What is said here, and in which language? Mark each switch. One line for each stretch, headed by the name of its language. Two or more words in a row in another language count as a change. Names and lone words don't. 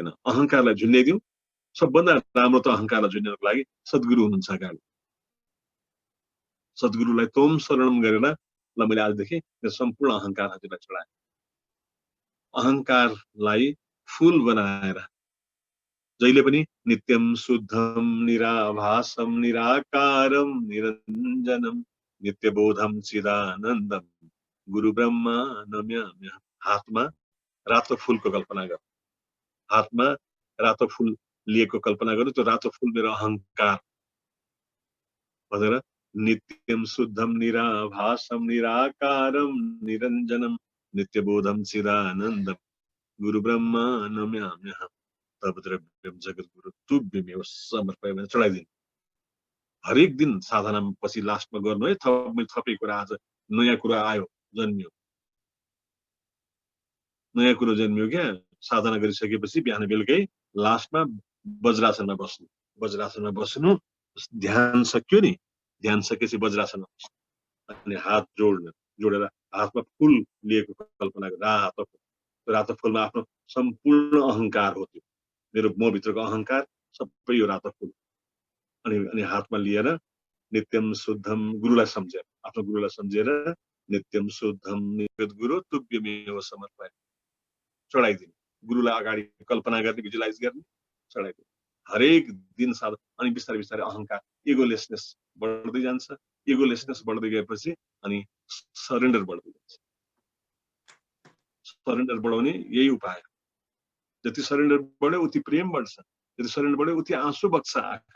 Nepali: अहंकारलाई झुन्ड्याइदिउँ। सबभन्दा राम्रो त अहंकारलाई झुन्ड्याउनको लागि सद्गुरु हुनुहुन्छ अगाडि। सद्गुरुलाई तोम शरणम गरेर ल मैले आजदेखि सम्पूर्ण अहंकार हजुरलाई छोडाएँ। अहंकारलाई फूल बनाएर जहिले पनि
Sanskrit: नित्यम शुद्धम निराभासम निराकारम निरञ्जनम नित्यबोधम चिदानन्दम गुरु ब्रह्मा नम्याम्य।
Nepali: हातमा रातो फूलको कल्पना गर, हातमा रातो फूल लिएको कल्पना गर्नु। त्यो रातो फूल मेरो अहंकार भनेर
Sanskrit: नित्यम शुद्धम निराभासम निराकारम निरञ्जनम नित्यबोधम चिदानन्दम गुरु ब्रह्मा नम्याम्यहम् तद्द्रव्यम जगद्गुरु तुभ्यमेव समर्पयामि चढाइदिनु।
Nepali: हरेक दिन साधना पछि लास्टमा गर्नु है। मैले थपे कुरा आज नयाँ कुरा आयो, जन्मियो, नयाँ कुरो जन्मियो क्या। साधना गरिसकेपछि बिहान बेलुकै लास्टमा वज्रासनमा बस्नु। वज्रासनमा बस्नु, ध्यान सक्यो नि, ध्यान सकेपछि वज्रासनमा बस्नु अनि हात जोडेर हातमा फूल लिएको कल्पना गर। रातो फूलमा आफ्नो सम्पूर्ण अहंकार हो। त्यो मेरो म भित्रको अहंकार सबै यो रातो फूल। अनि हातमा लिएर
Sanskrit: नित्यम शुद्धम,
Nepali: गुरुलाई सम्झेर, आफ्नो गुरुलाई सम्झेर
Sanskrit: नित्यम शुद्धम जगद्गुरु तुभ्यमेव समर्पयामि
Nepali: चढाइदिनु। गुरुलाई अगाडि कल्पना गर्ने, भिजुलाइज गर्ने, चढाइदिनु हरेक दिन साधना। अनि बिस्तारै बिस्तारै अहंकार, इगोलेसनेस बढ्दै जान्छ। इगोलेसनेस बढ्दै गएपछि अनि सरेन्डर बढ्दै जान्छ। सरेन्डर बढाउने यही उपाय। जति सरेन्डर बढ्यो उति प्रेम बढ्छ, जति सरेन्डर बढ्यो उति आँसु बग्छ आँखा।